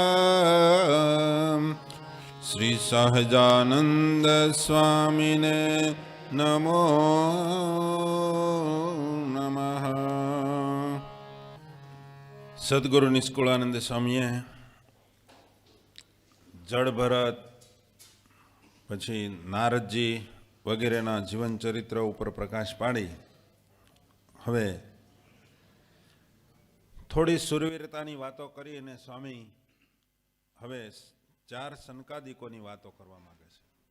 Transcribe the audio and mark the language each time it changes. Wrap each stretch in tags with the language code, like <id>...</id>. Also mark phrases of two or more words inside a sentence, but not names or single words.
<sa>श्री सहजानंद स्वामिने नमो नमः।</sa> <gu>સદ્ગુરુ નિષ્કુલાનંદ સ્વામીએ જડ ભરત પછી નારદજી વગેરેના જીવન ચરિત્ર ઉપર પ્રકાશ પાડી હવે થોડી સુરવીરતાની વાતો કરી અને સ્વામી હવે ચાર સનકાદિકોની વાતો કરવા માંગે છે.</gu>